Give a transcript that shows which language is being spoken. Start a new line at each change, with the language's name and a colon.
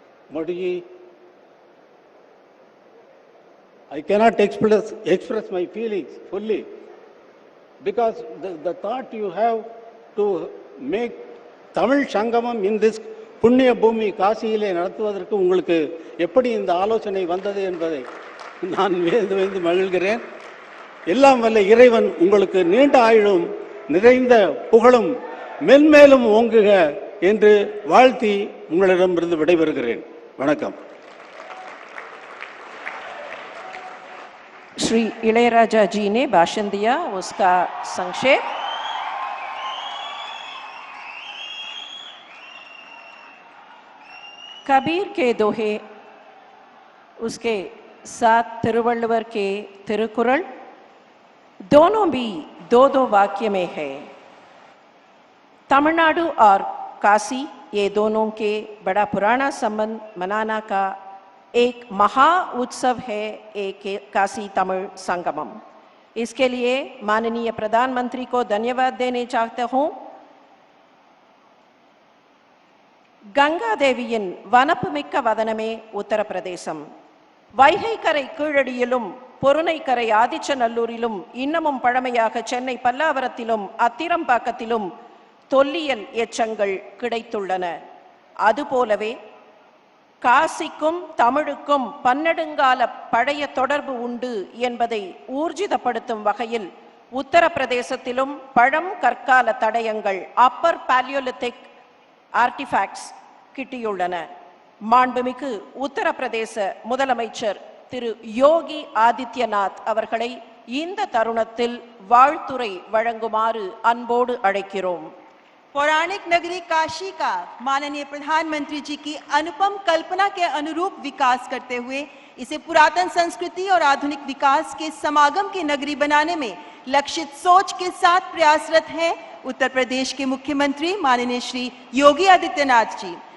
English: Modi ji, I cannot express my feelings fully because the thought you have to make Tamil Sangamam in this
Tamil: புண்ணிய பூமி காசியிலே நடத்துவதற்கு உங்களுக்கு எப்படி இந்த ஆலோசனை வந்தது என்பதை நான் வேந்து மகிழ்கிறேன். எல்லாம் வல்ல இறைவன் உங்களுக்கு நீண்ட ஆயுளும் நிறைந்த புகழும் மென்மேலும் ஓங்குக என்று வாழ்த்தி உங்களிடமிருந்து விடைபெறுகிறேன். வணக்கம்.
Hindi: श्री इளையராजा जी ने भाषण दिया, उसका संक्षेप। कबीर के दोहे, उसके साथ तिरुवल्लुवर के तिरुकुरल, दोनों भी दो दो वाक्य में है। तमिलनाडु और काशी, ये दोनों के बड़ा पुराना संबंध मनाना का एक महा उत्सव है, एक काशी तमिल संगमम। इसके लिए माननीय प्रधानमंत्री को धन्यवाद देने चाहता हूं।
Tamil: गंगा देविயின் வனப்புமிக்க வதனமே உத்தரப்பிரதேசம். வைகை கரை கீழடியிலும் பொருணை கரை ஆதிச்சநல்லூரிலும் இன்னமும் பழமையாக சென்னை பல்லாவரத்திலும் அத்திரம்பாக்கத்திலும் தொல்லியல் எச்சங்கள் கிடைத்துள்ளன. அதுபோலவே காசிக்கும் தமிழுக்கும் பன்னெடுங்கால பழைய தொடர்பு உண்டு என்பதை ஊர்ஜிதப்படுத்தும் வகையில் உத்தரப்பிரதேசத்திலும் பழம் கற்கால தடயங்கள்
English: upper palaeolithic artefacts
Tamil: கிட்டியுள்ளன. மாண்புமிகு உத்தரப்பிரதேச முதலமைச்சர் திரு யோகி ஆதித்யநாத் அவர்களை இந்த தருணத்தில் வாழ்த்துரை வழங்குமாறு அன்போடு அழைக்கிறோம்.
Hindi: पौराणिक नगरी काशी का माननीय प्रधानमंत्री जी की अनुपम कल्पना के अनुरूप विकास करते हुए इसे पुरातन संस्कृति और आधुनिक विकास के समागम की नगरी बनाने में लक्षित सोच के साथ प्रयासरत हैं उत्तर प्रदेश के मुख्यमंत्री माननीय श्री योगी आदित्यनाथ जी।